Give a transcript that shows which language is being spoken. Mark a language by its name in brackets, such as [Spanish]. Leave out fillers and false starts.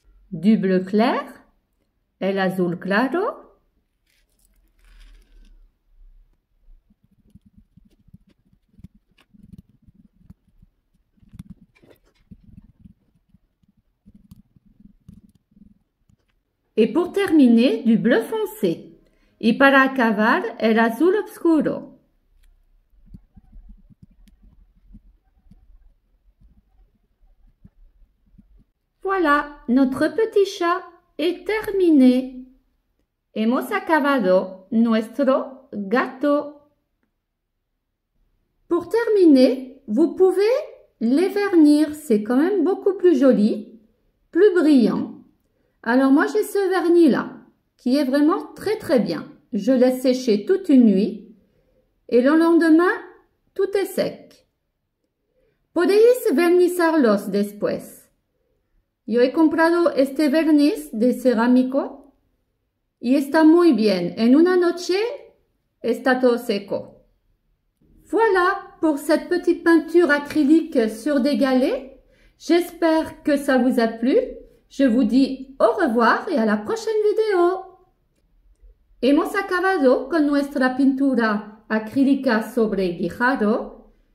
[French] Du bleu clair, [Spanish] el azul claro, [French] et pour terminer, du bleu foncé. [Spanish] Y para acabar, el azul oscuro. [French] Voilà, notre petit chat est terminé. [Spanish] Hemos acabado nuestro gato. [French] Pour terminer, vous pouvez les vernir. C'est quand même beaucoup plus joli, plus brillant. Alors moi, j'ai ce vernis-là, qui est vraiment très très bien. Je laisse sécher toute une nuit et le lendemain, tout est sec. [Spanish] Podéis vernizarlos después. Yo he comprado este verniz de cerámico y está muy bien. En una noche, está todo seco. [French] Voilà pour cette petite peinture acrylique sur des galets. J'espère que ça vous a plu. Je vous dis au revoir et à la prochaine vidéo. [Spanish] Hemos acabado con nuestra pintura acrílica sobre guijarro.